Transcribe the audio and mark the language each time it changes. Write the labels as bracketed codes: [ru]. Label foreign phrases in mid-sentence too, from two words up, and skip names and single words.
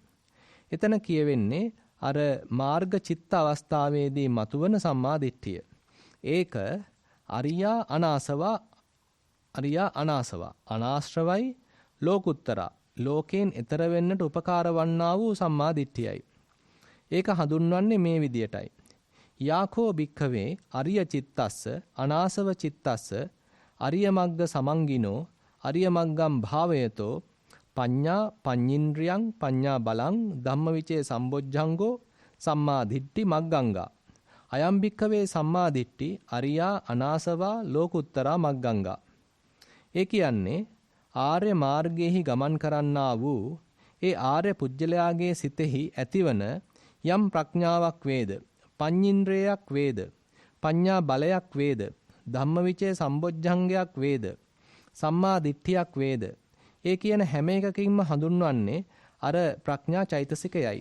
[si] එතන කියවෙන්නේ අර මාර්ග චිත්ත අවස්ථාවේදී මතුවන සම්මාදිට්ඨිය. ඒක [pi] අරියා අනාසවා [si] අනාශ්‍රවයි ලෝකුත්තරා ලෝකයෙන් එතර වෙන්නට උපකාර වන්නා වූ සම්මාදිට්ඨියයි. ඒක හඳුන්වන්නේ මේ විදියටයි. [pi] යාකෝ භික්ඛවේ අරිය චිත්තස්ස අනාසව චිත්තස්ස අරිය මග්ග සමංගිනෝ අරිය මග්ගම් භාවයතෝ පඤ්ඤා පඤ්ඤින්ද්‍රියං පඤ්ඤා බලං ධම්මවිචේ සම්බොජ්ජංගෝ සම්මා දිට්ඨි මග්ගංගා අයම් භික්ඛවේ සම්මා දිට්ඨි අරියා අනාසවා ලෝකුත්තරා මග්ගංගා. [si] ඒ කියන්නේ ආර්ය මාර්ගයේහි ගමන් කරන්නා වූ ඒ ආර්ය පුජ්‍යලයාගේ සිතෙහි ඇතිවන යම් ප්‍රඥාවක් වේද පඤ්ඤින්ද්‍රයක් වේද පඤ්ඤා බලයක් වේද ධම්මවිචේ සම්බොජ්ජංගයක් වේද සම්මා දිට්ඨියක් වේද ඒ කියන හැම එකකින්ම හඳුන්වන්නේ අර ප්‍රඥා චෛතසිකයයි.